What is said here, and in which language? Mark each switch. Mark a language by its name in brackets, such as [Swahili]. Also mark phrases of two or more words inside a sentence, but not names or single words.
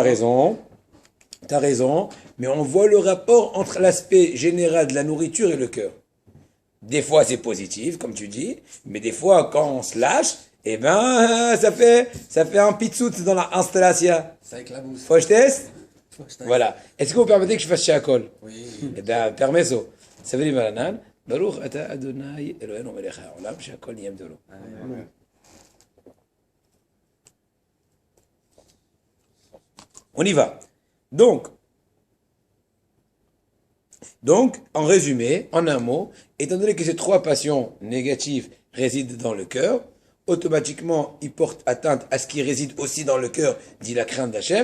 [French] T'as raison, mais on voit le rapport entre l'aspect général de la nourriture et le cœur. Des fois c'est positif, comme tu dis, mais des fois quand on se lâche, eh ben ça fait un pitsout dans la installation. Ça éclabousse. Faut que je teste? Voilà. Est-ce que vous permettez que je fasse shakol? Oui. Eh bien, permesso. Ça veut dire Balanan. [Hebrew] ברוך אתה ה' אלוהינו מלך העולם שהכל נהיה בדברו. [French] On y va. Donc, en résumé, en un mot, étant donné que ces trois passions négatives résident dans le cœur, automatiquement, il porte atteinte à ce qui réside aussi dans le cœur, dit la crainte d'Hachem.